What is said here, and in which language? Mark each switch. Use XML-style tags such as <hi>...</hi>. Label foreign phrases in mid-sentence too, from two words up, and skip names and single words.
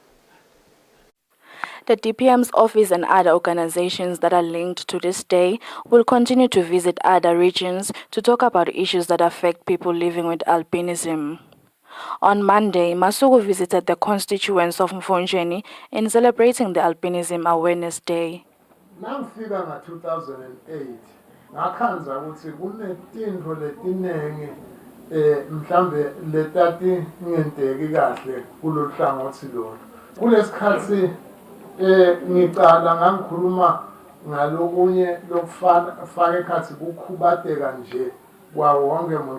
<en>The DPM's office and other organizations that are linked to this day will continue to visit other regions to talk about issues that affect people living with albinism. On Monday, Masuku visited the constituents of Mfonjeni in celebrating the Albinism Awareness Day.</en> <ss>Nangifika nga-2008 ngakhanza ukuthi kunetintfo letinengi mhlambe letati ngenteki kahle kulolu hlangothi lolu. Kulesikhathi ngicala ngangikhuluma ngalokunye lokufaka ekhathi kukhubateka nje kwawo wonke umuntu.</ss>